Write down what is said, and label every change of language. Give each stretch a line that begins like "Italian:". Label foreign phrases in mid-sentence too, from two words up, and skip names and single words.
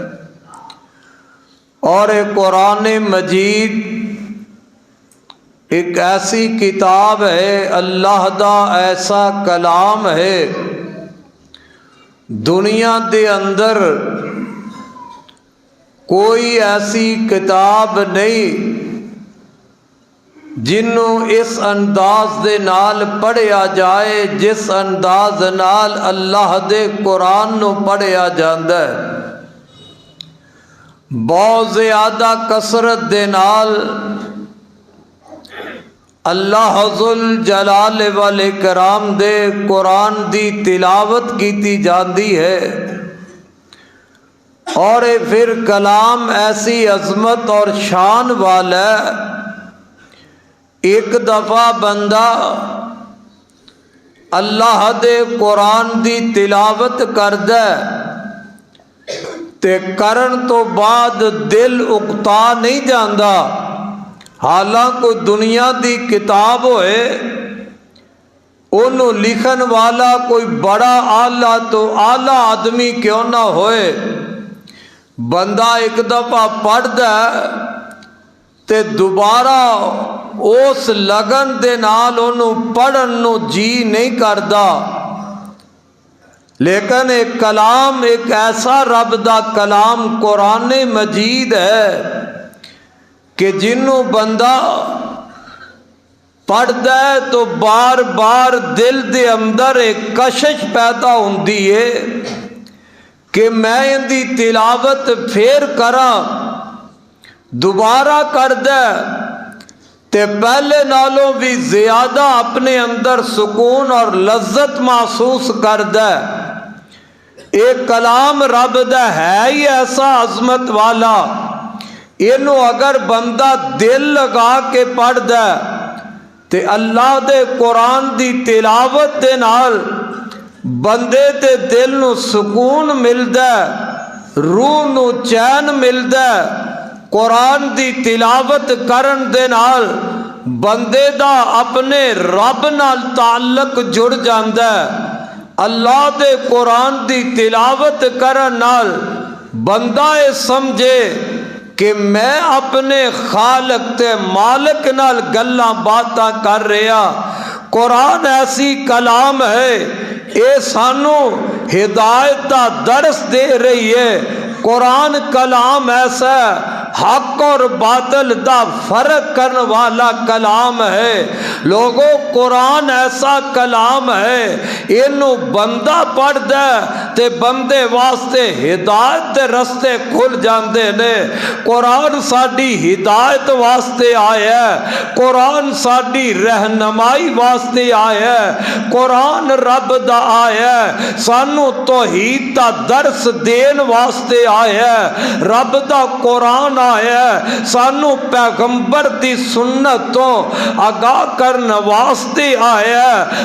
Urdu: اور یہ قرآن مجید ایک ایسی کتاب ہے،
Punjabi: اللہ دا ایسا کلام ہے، دنیا دے اندر کوئی ایسی کتاب نہیں جنوں اس انداز دے نال پڑھیا جائے جس انداز نال اللہ دے قرآن نو پڑھیا جاندا ہے۔ بہت زیادہ کثرت دے نال اللہ ذوالجلال والاکرام دے قرآن دی تلاوت کیتی جاندی ہے، اور پھر کلام ایسی عظمت اور شان والا ہے، ایک دفعہ بندہ اللہ دے قرآن دی تلاوت کردا ہے تے کرن تو بعد دل اکتا نہیں جاندا، حالانکہ دنیا دی کتاب ہوئے انہوں لکھن والا کوئی بڑا اعلیٰ تو اعلیٰ آدمی کیوں نہ ہوئے، بندہ ایک دفعہ پڑھدا تے دوبارہ اس لگن دے نال انہوں پڑھن نو جی نہیں کردا، لیکن ایک کلام، ایک ایسا رب دا کلام قرآن مجید ہے کہ جنوں بندہ پڑھدا ہے تو بار بار دل دے اندر ایک کشش پیدا ہوندی ہے کہ میں ان دی تلاوت پھر کراں، دوبارہ کردا تے پہلے نالوں بھی زیادہ اپنے اندر سکون اور لذت محسوس کردا۔ ایک کلام رب دا ہے ہی ایسا عظمت والا، اینو اگر بندہ دل لگا کے پڑھدا تے اللہ دے قرآن دی تلاوت دے نال بندے دے دل نو سکون ملدا، روح نو چین ملدا۔ قرآن دی تلاوت کرن دے نال بندے دا اپنے رب نال تعلق جڑ جاندا ہے۔ اللہ دے قرآن دی تلاوت کرن نال بندہ اے سمجھے کہ میں اپنے خالق تے مالک نال گلاں باتاں کر رہا۔ قرآن ایسی کلام ہے، اے سانو ہدایت دا درس دے رہی ہے۔ قرآن کلام ایسا حق اور باطل دا فرق کرنے والا کلام ہے۔ لوگوں، قرآن ایسا کلام ہے، اینو بندہ پڑھ دے تے بندے واسطے ہدایت دے رستے کھل جاندے نے۔ قرآن ساڈی ہدایت واسطے آیا ہے، قرآن ساڈی رہنمائی واسطے آیا ہے، قرآن رب دا آیا ہے، سانو توحید دا درس دین واسطے آیا ہے۔ رب دا قرآن آیا ہے، سانو پیغمبر دی سنت تو آگاہ کرنے واسطے آیا ہے۔